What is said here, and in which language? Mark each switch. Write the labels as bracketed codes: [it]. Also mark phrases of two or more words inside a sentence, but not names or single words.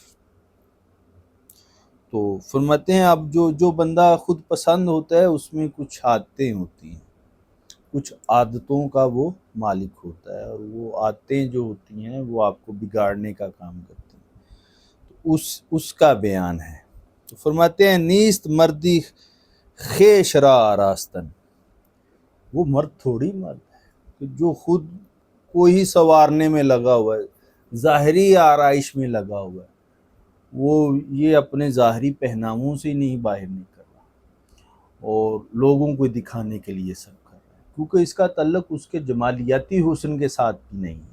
[ur] تو فرماتے ہیں اب جو بندہ خود پسند ہوتا ہے اس میں کچھ عادتیں ہوتی ہیں، کچھ عادتوں کا وہ مالک ہوتا ہے، اور وہ عادتیں جو ہوتی ہیں وہ آپ کو بگاڑنے کا کام کرتی ہیں، تو اس کا بیان ہے۔ تو فرماتے ہیں [fa] نیست مردی خیش را آراستن، [ur] وہ مرد تھوڑی مرد ہے کہ جو خود کو ہی سنوارنے میں لگا ہوا ہے، ظاہری آرائش میں لگا ہوا ہے، وہ یہ اپنے ظاہری پہناووں سے نہیں باہر نہیں کر رہا اور لوگوں کو دکھانے کے لیے سب کر رہا ہے، کیونکہ اس کا تعلق اس کے جمالیاتی حسن کے ساتھ بھی نہیں ہے۔